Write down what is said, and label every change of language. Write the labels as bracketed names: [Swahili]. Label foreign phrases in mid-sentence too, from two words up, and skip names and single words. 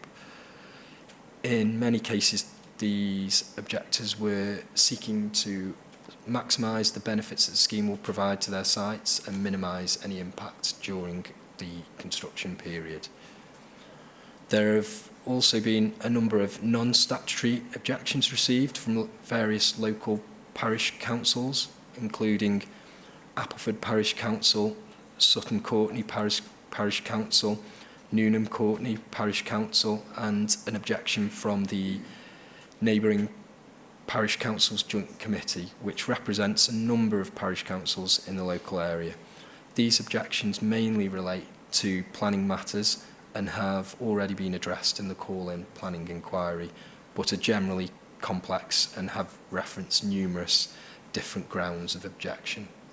[English] In many cases, these objectors were seeking to maximise the benefits that the scheme will provide to their sites and minimise any impact during the construction period. There have also been a number of non-statutory objections received from various local parish councils, including Appleford Parish Council, Sutton Courtenay Parish Parish Council, Newnham Courtney Parish Council, and an objection from the neighbouring Parish Councils Joint Committee, which represents a number of parish councils in the local area. These objections mainly relate to planning matters and have already been addressed in the call-in planning inquiry, but are generally complex and have referenced numerous different grounds of objection.